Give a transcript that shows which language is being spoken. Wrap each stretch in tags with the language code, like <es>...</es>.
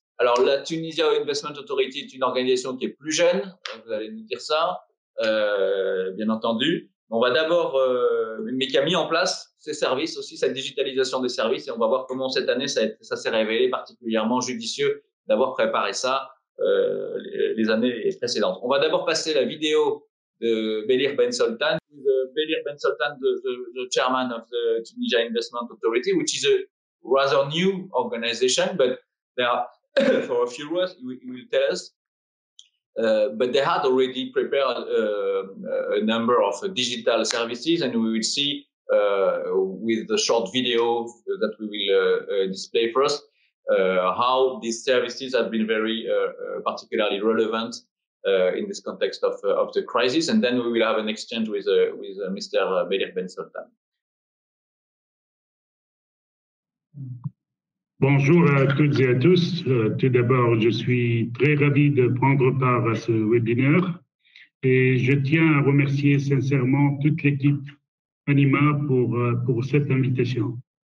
<fr>Alors, la Tunisia Investment Authority est une organisation qui est plus jeune, vous allez nous dire ça, bien entendu. On va d'abord, mais qui a mis en place ces services aussi, cette digitalisation des services, et on va voir comment cette année ça s'est révélé particulièrement judicieux d'avoir préparé ça les années précédentes. On va d'abord passer la vidéo de Belir Ben Soltan.</fr> <en>Belir Ben Soltan, the chairman of the Tunisia Investment Authority, which is a rather new organization, but they are, for a few words, he will tell us. But they had already prepared a number of digital services, and we will see with the short video that we will display first how these services have been very particularly relevant in this context of the crisis, and then we will have an exchange with Mr. Belir Ben Soltan.</en> <fr>Bonjour à toutes et à tous. Tout d'abord, je suis très ravi de prendre part à ce webinaire et je tiens à remercier sincèrement toute l'équipe Anima pour cette invitation.</fr>